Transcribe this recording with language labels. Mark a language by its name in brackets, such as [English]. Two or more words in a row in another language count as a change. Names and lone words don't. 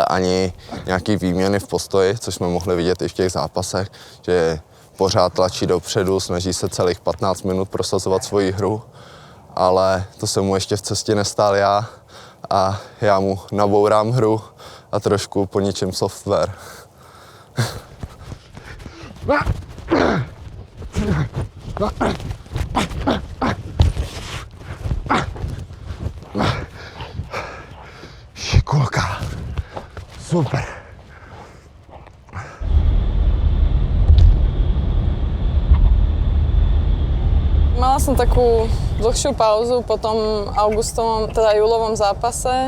[Czech] ani nějaký výměny v postoji, což jsme mohli vidět i v těch zápasech, že pořád tlačí dopředu, snaží se celých 15 minut prosazovat svoji hru, ale to se mu ještě v cestě nestál já a já mu nabourám hru a trošku poničím software. Šikulka. Super. [Slovak] Mala som takú dlhšiu pauzu po tom augustovom, teda júlovom zápase.